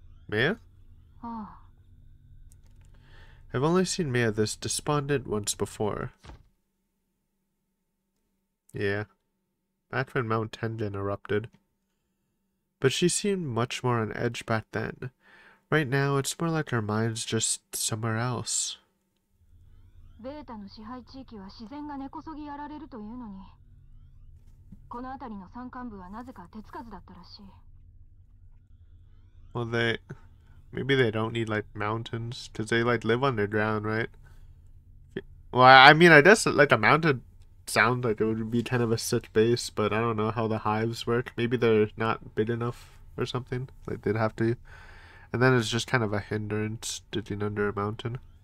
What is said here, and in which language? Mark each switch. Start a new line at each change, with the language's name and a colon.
English: Maya? I've only seen Maya this despondent once before. Yeah, back when Mount Tendon erupted. But she seemed much more on edge back then. Right now, it's more like her mind's just somewhere else.
Japanese: ベータの支配地域は自然が根こそぎやられるというのに、この辺りの山間部はなぜか手つかずだったらしい。
English: Well, maybe they don't need like mountains, because they like live underground, right? Well, I mean, I guess like a mountain sounds like it would be kind of a sick base, but I don't know how the hives work. Maybe they're not big enough or something. Like they'd have to, and then it's just kind of a hindrance digging under a mountain.